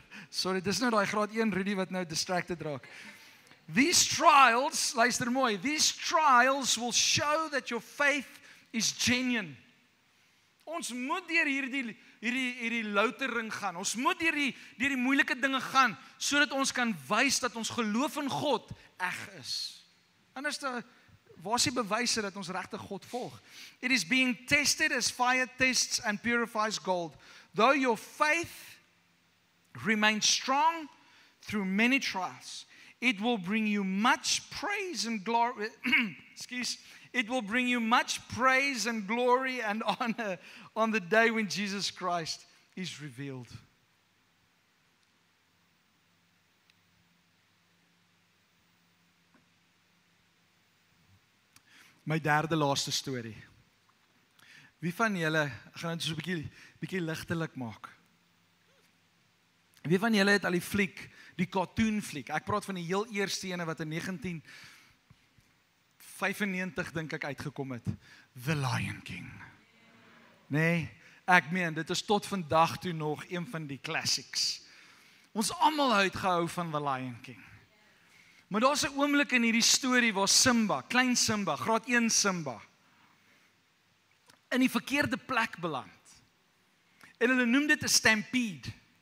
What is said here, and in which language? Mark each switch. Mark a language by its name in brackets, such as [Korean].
[Afrikaans] Sorry, dis nou daai graad 1 Rudy wat nou distracted raak. [English] These trials, [Afrikaans] luister mooi, [English] these trials will show that your faith is genuine. [Afrikaans] Ons moet deur hierdie loutering gaan. Ons moet deur die moeilike dinge gaan, sodat ons kan wys dat ons geloof in God eg is. Anders waar is die bewyse dat ons regtig God volg? [English] It is being tested as fire tests and purifies gold. Though your faith remains strong through many trials, it will bring you much praise and glory. It will bring you much praise and glory and honor on the day when Jesus Christ is revealed. [Afrikaans] My derde laaste storie. Wie van julle, ek gaan dit so 'n bietjie ligtelik maak. Wie van julle het al die fliek, die cartoon fliek? Ek praat van die heel eerste ene wat in 1995 dink ek uitgekom het. The Lion King. Nee, ek meen, dit is tot vandag toe nog een van die classics. Ons almal het gehou van The Lion King. Maar daar's 'n oomblik in hierdie storie waar Simba, klein Simba, graad 1 Simba, in die verkeerde plek beland. En hulle noem dit 'n stampede.